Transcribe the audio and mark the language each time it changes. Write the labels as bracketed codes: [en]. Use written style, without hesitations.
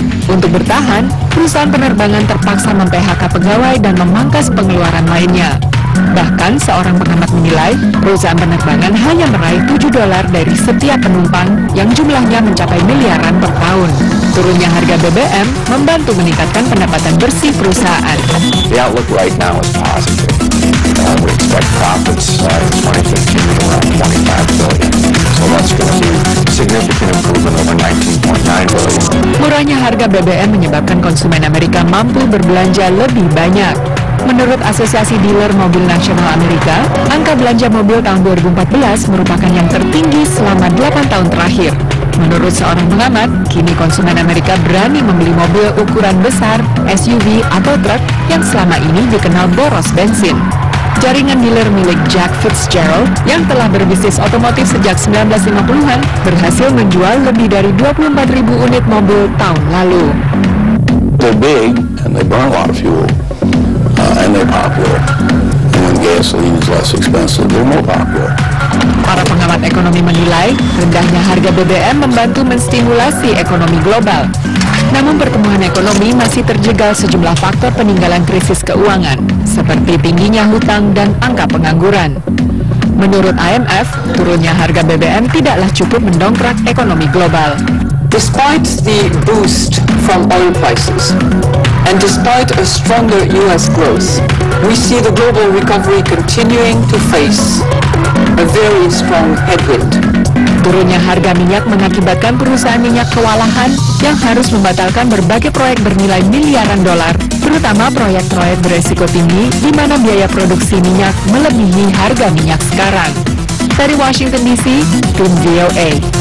[id] Untuk bertahan, perusahaan penerbangan terpaksa mem-PHK pegawai dan memangkas pengeluaran lainnya. Bahkan seorang pengamat menilai perusahaan penerbangan hanya meraih $7 dari setiap penumpang yang jumlahnya mencapai miliaran per tahun. Turunnya harga BBM membantu meningkatkan pendapatan bersih perusahaan. [en] The outlook right now is positive. We expect profits in 2015 of around $25 billion. So that's going to be significant improvement over $19.9 billion. [id] Murahnya harga BBM menyebabkan konsumen Amerika mampu berbelanja lebih banyak. Menurut Asosiasi Dealer Mobil Nasional Amerika, angka belanja mobil tahun 2014 merupakan yang tertinggi selama 8 tahun terakhir. Menurut seorang pengamat, kini konsumen Amerika berani membeli mobil ukuran besar, SUV atau truk yang selama ini dikenal boros bensin. Jaringan dealer milik Jack Fitzgerald yang telah berbisnis otomotif sejak 1950-an berhasil menjual lebih dari 24.000 unit mobil tahun lalu. [en] They're big and they burn a lot of fuel. And they're popular. And when gasoline is less expensive, they're more popular. [id] Para pengamat ekonomi menilai rendahnya harga BBM membantu menstimulasi ekonomi global. Namun pertumbuhan ekonomi masih terjegal sejumlah faktor peninggalan krisis keuangan, seperti tingginya hutang dan angka pengangguran. Menurut IMF, turunnya harga BBM tidaklah cukup mendongkrak ekonomi global. [en] Despite the boost from oil prices, and despite a stronger U.S. growth, we see the global recovery continuing to face a very strong headwind. [id] Turunnya harga minyak mengakibatkan perusahaan minyak kewalahan yang harus membatalkan berbagai proyek bernilai miliaran dolar, terutama proyek-proyek beresiko tinggi di mana biaya produksi minyak melebihi harga minyak sekarang. Dari Washington DC, tim VOA.